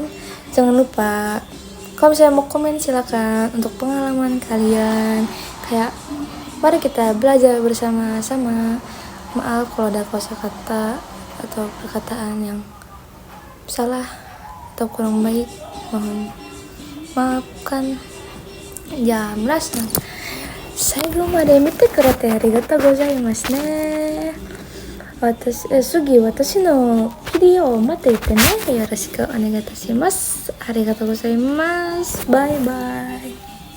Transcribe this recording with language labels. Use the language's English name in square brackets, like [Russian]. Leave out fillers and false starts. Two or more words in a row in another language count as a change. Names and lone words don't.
[Indonesian] Jangan lupa kalau misalnya mau komen silakan untuk pengalaman kalian. Kayak mari kita belajar bersama-sama. Maaf kalau ada kosakata atau perkataan yang salah atau kurang baik, mohon maafkan. Ya, minasan. [Japanese] 最後まで見てくれてありがとうございますね。次私のビデオを待っていてね。よろしくお願いいたします。ありがとうございます。バイバイ。